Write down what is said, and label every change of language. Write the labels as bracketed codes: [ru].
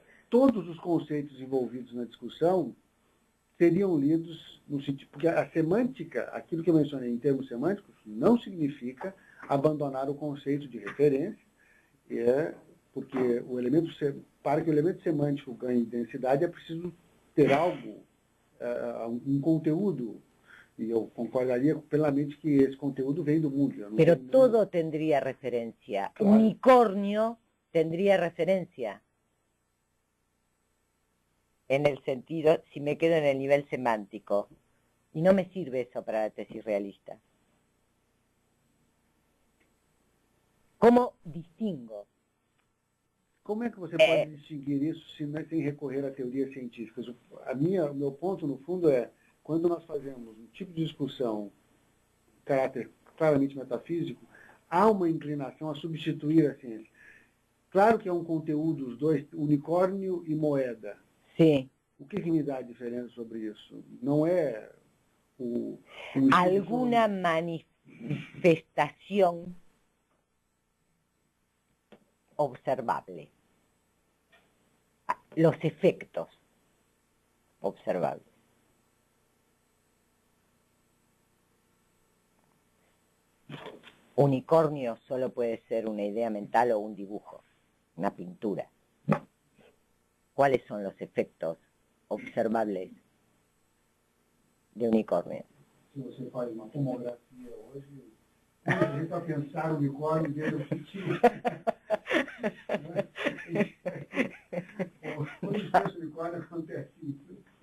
[pt] Todos os conceitos envolvidos na discussão seriam lidos no sentido, porque a semântica, aquilo que eu mencionei em termos semânticos, não significa abandonar o conceito de referência, porque para que o elemento semântico ganhe densidade é preciso ter algo, um conteúdo, e eu concordaria plenamente que esse conteúdo vem do mundo. [es] Pero todo tendría referencia. Claro. Unicornio tendría referencia. En el sentido, si me quedo en el nivel semántico. Y no me sirve eso para la tesis realista. ¿Cómo distingo? [pt] Como é que você pode distinguir isso sem recorrer a teorias científicas? O meu ponto, no fundo, é quando nós fazemos um tipo de discussão de caráter claramente metafísico, há uma inclinação a substituir a ciência. Claro que é um conteúdo, os dois, unicórnio e moeda. Sim. O que me dá a diferença sobre isso? Não é o [es] alguna manifestación observable. Los efectos observables. Unicornio solo puede ser una idea mental o un dibujo, una pintura. ¿Cuáles son los efectos observables de unicórnio? [pt] Se você faz uma tomografia hoje, a gente vai pensar o unicórnio dentro do sentido. Quando se pensa o unicórnio, acontece isso.